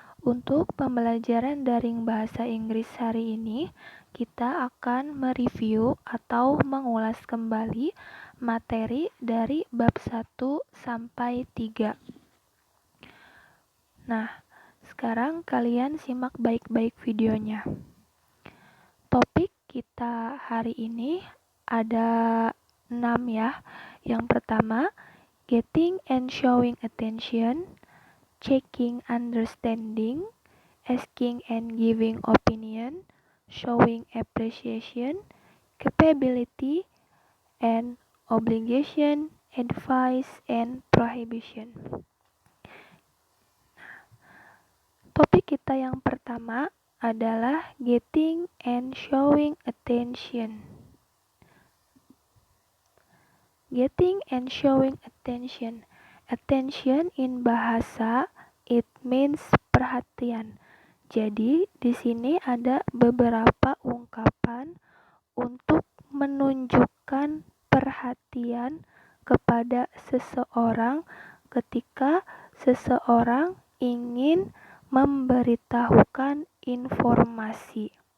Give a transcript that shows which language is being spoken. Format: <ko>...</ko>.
<id>Untuk pembelajaran daring bahasa Inggris hari ini, kita akan mereview atau mengulas kembali materi dari bab 1 sampai 3. Nah, sekarang kalian simak baik-baik videonya. Topik kita hari ini ada 6 ya. Yang pertama,</id> <en>getting and showing attention, checking understanding, asking and giving opinion, showing appreciation, capability and obligation, advice and prohibition.</en> <id>Topik kita yang pertama adalah</id> <en>getting and showing attention. Getting and showing attention. Attention in bahasa it means perhatian.</en> <id>Jadi di sini ada beberapa ungkapan untuk menunjukkan perhatian kepada seseorang ketika seseorang ingin memberitahukan informasi.</id>